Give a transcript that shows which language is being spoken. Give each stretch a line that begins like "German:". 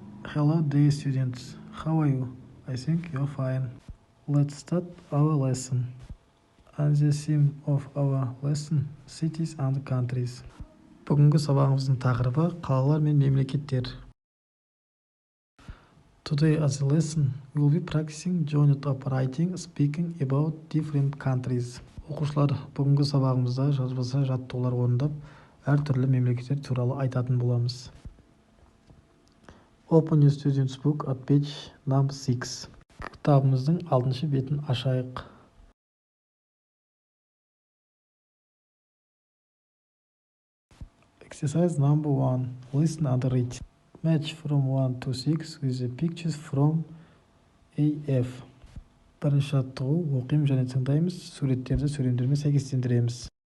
English: Hello dear students, how are you? I think you're fine. Let's start our lesson. And the theme of our lesson, cities and countries.
Kazakh: Бүгінгі сабағымыздың тақырыбы қалалар мен мемлекеттер.
English: Today as a lesson, we will be practicing joint up writing, speaking about different countries.
Kazakh: Оқушылар, бүгінгі сабағымызда жазбаша жаттығулар орындап, әртүрлі мемлекеттер туралы айтатын боламыз.
English: Open your student's book at page number 6.
Kazakh: Кітабымыздың 6-шы бетін ашайық.
English: Exercise number 1. Listen and read. Match from 1 to 6 with the pictures from AF.
Kazakh: Бірінші жаттығу оқимыз және тыңдаймыз, суреттерді сөйлемдермен сәйкестендіреміз.